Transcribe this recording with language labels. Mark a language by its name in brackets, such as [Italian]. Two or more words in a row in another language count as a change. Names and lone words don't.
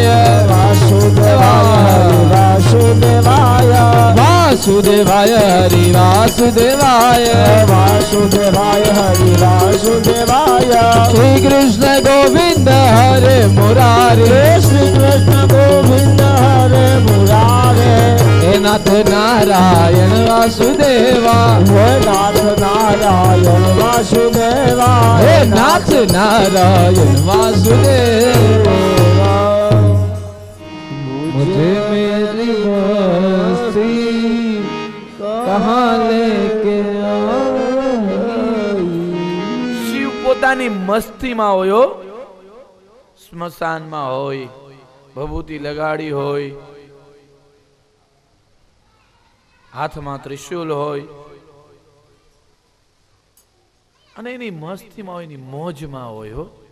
[Hindi] वासुदेवाय हरि वासुदेवाय वासुदेवाय हरि वासुदेवाय वासुदेवाय हरि वासुदेवाय श्री कृष्ण गोविंद हरे मुरारी श्री कृष्ण गोविंद हरे मुरारे हे नाथ नारायण वासुदेवा हे नाथ नारायण वासुदेवा हे नाथ नारायण वासुदेवा मुझे मेरी मस्ती कहाँ लेके आई [Gujarati] શિવ પોતાની મસ્તીમાં હોય સ્મશાનમાં હોય ભભૂતિ લગાડી હોય હાથમાં ત્રિશુલ હોય અને એની મસ્તીમાં હોય, એની મોજમાં હોય હો.